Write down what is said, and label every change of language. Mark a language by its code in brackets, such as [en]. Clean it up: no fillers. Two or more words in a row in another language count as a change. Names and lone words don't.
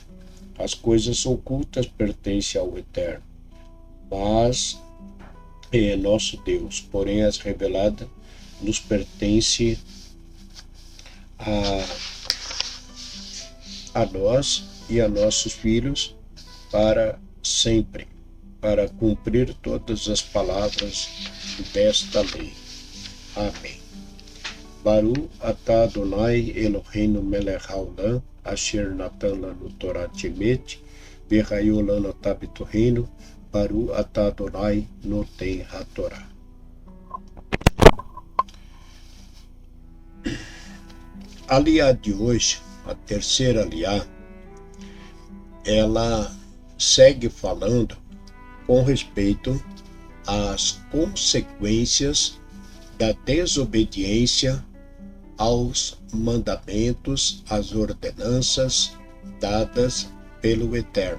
[pt] As coisas ocultas pertencem ao Eterno, mas é nosso Deus, porém as reveladas nos pertence a nós e a nossos filhos para sempre, para cumprir todas as palavras desta lei. Amém. [he] ברוך אתה אדוני אלוהינו מלך העולם, אשר נתן לנו תורה אמת, וחיו לנו אתה בתורינו, ברוך אתה אדוני נותן התורה. [pt] A aliá de hoje, a terceira aliá, ela segue falando com respeito às consequências da desobediência aos mandamentos, às ordenanças dadas pelo Eterno.